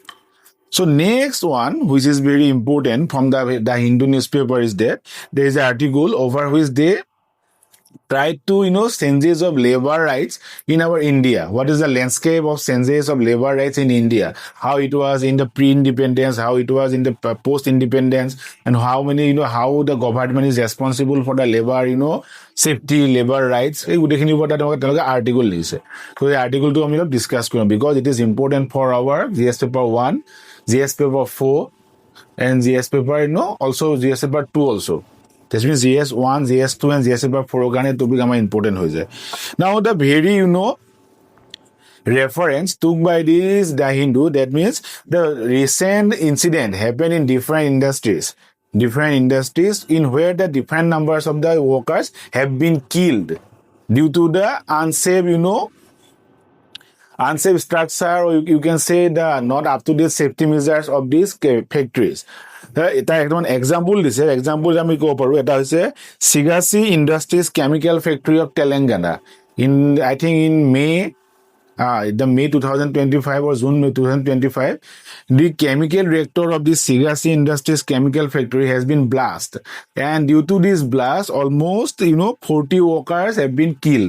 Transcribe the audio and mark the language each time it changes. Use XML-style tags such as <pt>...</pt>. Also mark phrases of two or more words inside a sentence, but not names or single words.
<en>So next one, which is very important from the Hindu newspaper, is that there is an article over which they tried to, changes of labor rights in our India. What is the landscape of changes of labor rights in India? How it was in the pre-independence, how it was in the post-independence, and how many, how the government is responsible for the labor, safety, labor rights.</en> <as>এই গোটেইখিনি ওপৰত তেওঁলোকে আৰ্টিকল দিছে। তো এই আৰ্টিকলটো আমি অলপ ডিছকাছ কৰিম</as> <en>because it is important for our GS paper 1, GS paper 4, and GS paper, also GS paper 2 also. This means GS1, GS2, and GS paper 4 organic to become important. Now, the very, reference took by this the Hindu, that means the recent incident happened in different industries in where the different numbers of the workers have been killed due to the unsafe structure, or you can say the not up to date safety measures of these factories.</en> <as>এটা একদম এক্সাম্পল দিছে। এক্সাম্পল আমি ক'ব পাৰোঁ, এটা হৈছে</as> <en>Sigasi Industries chemical factory of Telangana I think in May 2025 or June 2025, the chemical reactor of the Sigasi Industries chemical factory has been blasted, and due to this blast almost 40 workers have been killed.</en>